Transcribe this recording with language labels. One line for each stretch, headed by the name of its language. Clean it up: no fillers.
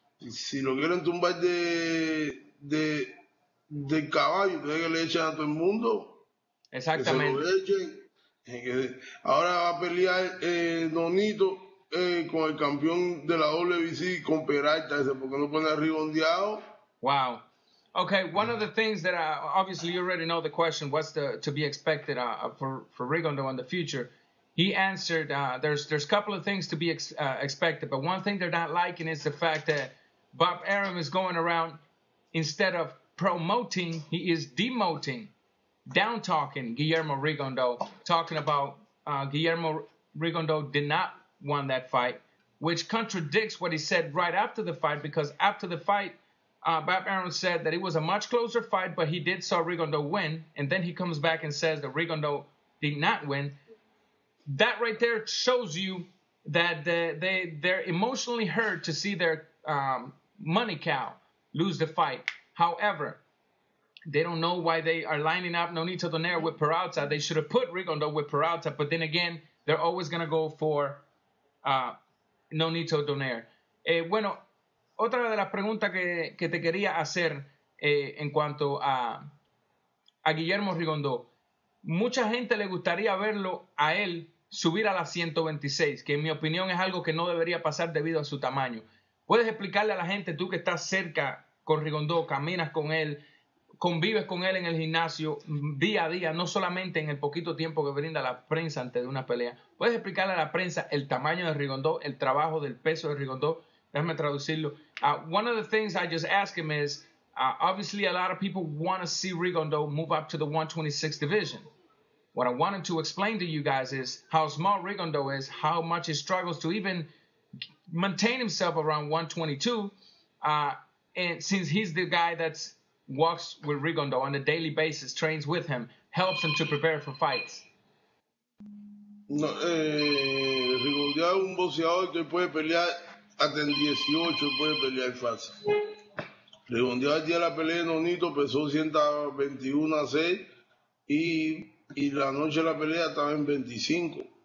Spanish: Si lo quieren tumbar del caballo, entonces que le echen a todo el mundo, que se Exactamente. lo echen. Ahora va a pelear Nonito con el campeón de la WBC, con Peralta, porque no pone a Rigondeaux. Wow.
English: Okay, one of the things that obviously you already know the question, what's to be expected for Rigondeaux in the future? He answered, there's a couple of things to be expected, but one thing they're not liking is the fact that Bob Arum is going around, instead of promoting, he is demoting, down talking Guillermo Rigondeaux, talking about Guillermo Rigondeaux did not won that fight, which contradicts what he said right after the fight, because after the fight, Bob Arum said that it was a much closer fight, but he did saw Rigondeaux win, and then he comes back and says that Rigondeaux did not win. That right there shows you that they're emotionally hurt to see their money cow lose the fight. However, they don't know why they are lining up Nonito Donaire with Peralta. They should have put Rigondeaux with Peralta, but then again, they're always going to go for Nonito Donaire.
Spanish: Bueno, otra de las preguntas que te quería hacer en cuanto a Guillermo Rigondeaux. Mucha gente le gustaría verlo a él subir a las 126, que en mi opinión es algo que no debería pasar debido a su tamaño. ¿Puedes explicarle a la gente, tú que estás cerca con Rigondeaux, caminas con él, convives con él en el gimnasio día a día, no solamente en el poquito tiempo que brinda la prensa antes de una pelea? ¿Puedes explicarle a la prensa el tamaño de Rigondeaux, el trabajo del peso de Rigondeaux? Déjame traducirlo.
English: One of the things I just asked him is, obviously a lot of people want to see Rigondeaux move up to the 126 division. What I wanted to explain to you guys is how small Rigondeaux is, how much he struggles to even maintain himself around 122, and since he's the guy that walks with Rigondeaux on a daily basis, trains with him, helps him to prepare for fights.
Spanish: No, Rigondeaux es un boxeador que puede pelear hasta en 18, puede pelear fácil. Rigondeaux al día de la pelea de Nonito pesó 121-6 y la noche de la pelea estaba en 25.